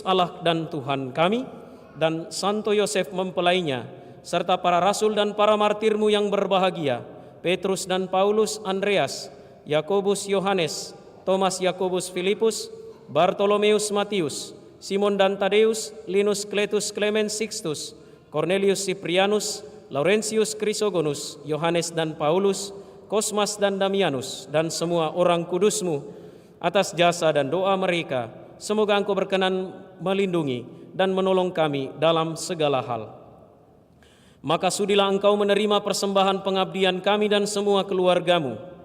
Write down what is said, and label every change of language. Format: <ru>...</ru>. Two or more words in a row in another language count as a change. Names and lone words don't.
<id>Allah dan Tuhan kami, dan Santo Yosef mempelainya, serta para rasul dan para martirmu yang berbahagia, Petrus dan Paulus, Andreas, Yakobus Yohanes, Thomas Yakobus Filipus, Bartolomeus Matius, Simon dan Tadeus, Linus Cletus Clemens Sixtus, Cornelius Cyprianus, Laurentius Chrysogonus, Yohanes dan Paulus, Kosmas dan Damianus, dan semua orang kudus-Mu. Atas jasa dan doa mereka, semoga Engkau berkenan melindungi dan menolong kami dalam segala hal. Maka sudilah Engkau menerima persembahan pengabdian kami dan semua keluarga-Mu.</id>